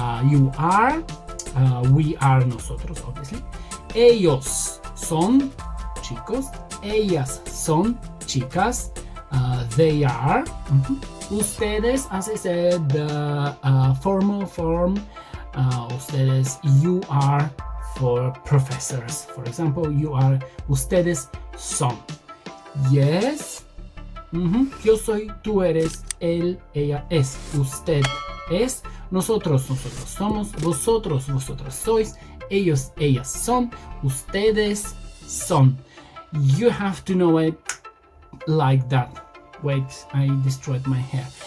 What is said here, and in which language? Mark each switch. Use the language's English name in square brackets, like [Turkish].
[English] You are, we are, nosotros, obviously. [Spanish] Ellos son chicos. Ellas son chicas. [English] They are. Ustedes, as I said, the formal form. Ustedes, you are for professors. For example, you are, [Spanish] ustedes son. [English] Yes. [Spanish] Yo soy, tú eres, él, ella es, usted es, nosotros, nosotros somos, vosotros, vosotras sois, ellos, ellas son, ustedes son. [English] You have to know it like that. Wait, I destroyed my hair.